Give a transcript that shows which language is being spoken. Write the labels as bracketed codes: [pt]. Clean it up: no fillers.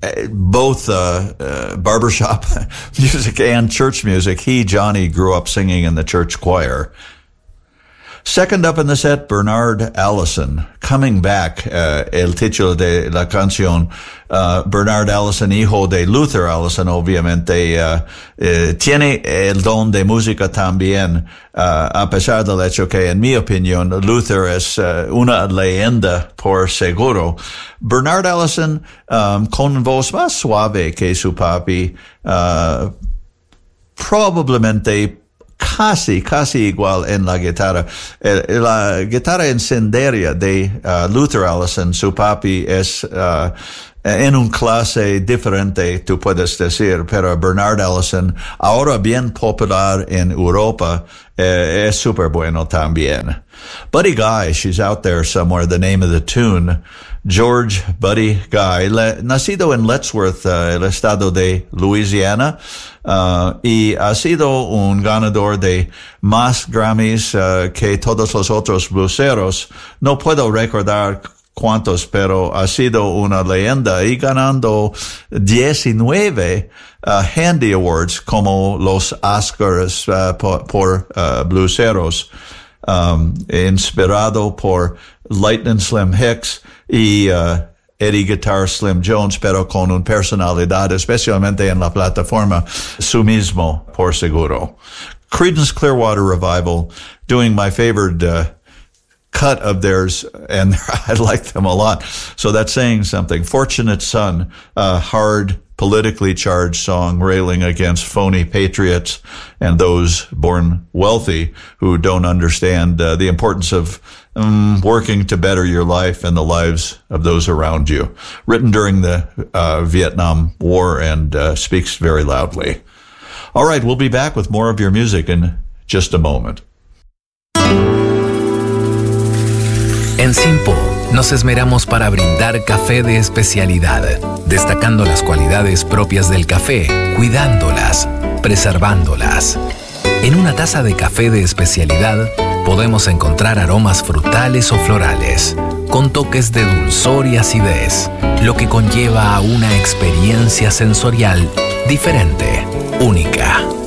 [en] Both barbershop music and church music, Johnny grew up singing in the church choir. Second up in the set, [es] Bernard Allison, [en] coming back, [es] el título de la canción, Bernard Allison, hijo de Luther Allison, obviamente, tiene el don de música también, a pesar del hecho que, en mi opinión, Luther es una leyenda por seguro. Bernard Allison, con voz más suave que su papi, probablemente casi igual en la guitarra. La guitarra encendería de Luther Allison, su papi, es en un clase diferente, tú puedes decir, pero Bernard Allison, ahora bien popular en Europa, es súper bueno también. [en] Buddy Guy, she's out there somewhere, the name of the tune. [es] George Buddy Guy, nacido en Lettsworth, el estado de Louisiana, y ha sido un ganador de más Grammys que todos los otros blueseros. No puedo recordar cuántos, pero ha sido una leyenda, y ganando 19 Handy Awards, como los Oscars por blueseros, inspirado por Lightning Slim Hicks y Eddie Guitar Slim Jones, pero con una personalidad, especialmente en la plataforma, su mismo, por seguro. [en] Creedence Clearwater Revival, doing my favorite cut of theirs, and I like them a lot, so that's saying something. Fortunate Son, a hard, politically charged song railing against phony patriots and those born wealthy who don't understand the importance of working to better your life and the lives of those around you. Written during the Vietnam War and speaks very loudly. All right, we'll be back with more of your music in just a moment. [es] En Simpo nos esmeramos para brindar café de especialidad, destacando las cualidades propias del café, cuidándolas, preservándolas. En una taza de café de especialidad podemos encontrar aromas frutales o florales, con toques de dulzor y acidez, lo que conlleva a una experiencia sensorial diferente, única.